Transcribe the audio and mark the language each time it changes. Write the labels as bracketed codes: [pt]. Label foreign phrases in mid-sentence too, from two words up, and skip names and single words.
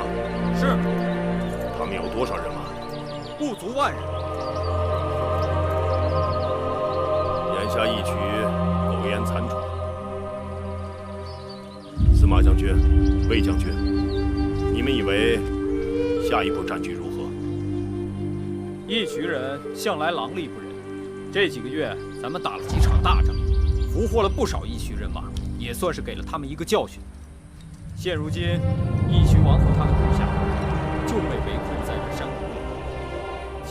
[zh] 是。他们有多少人马？不足万人。眼下义渠苟延残喘。司马将軍、魏将軍，你们以為下一步戰局如何？義渠人向來狼戾不仁，這幾個月咱們打了幾場大仗，俘獲了不少義渠人馬，也算是給了他們一個教訓。現如今，義渠王和他的部下就被圍困在這山谷裡。